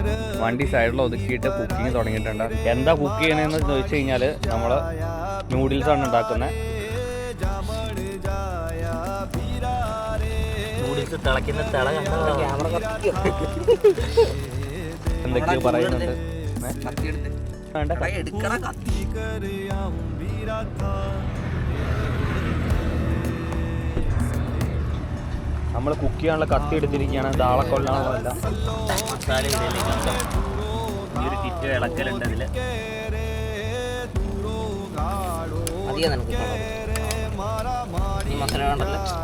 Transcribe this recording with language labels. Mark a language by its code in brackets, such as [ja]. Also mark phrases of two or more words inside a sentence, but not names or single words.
[ml] വണ്ടി സൈഡിൽ ഒതുക്കിയിട്ട് കുക്കിങ് തുടങ്ങിയിട്ടുണ്ട്. എന്താ കുക്ക് ചെയ്യണമെന്ന് ചോദിച്ചു കഴിഞ്ഞാൽ നമ്മൾ നൂഡിൽസ് ആണ് ഉണ്ടാക്കുന്നത്. [raj] जामण जाया बीरा रे [ml] എന്തൊക്കെയോ പറയുന്നുണ്ട്. വേണ്ട, [raj] की कर आऊं बीरा था [ml] നമ്മൾ കുക്ക് ചെയ്യാനുള്ള കത്തി എടുത്തിരിക്കുകയാണ്. ദാളെ കൊല്ലാനുള്ളതല്ല. അധികം നമുക്ക് ഈ മസാല കൊണ്ടല്ലോ.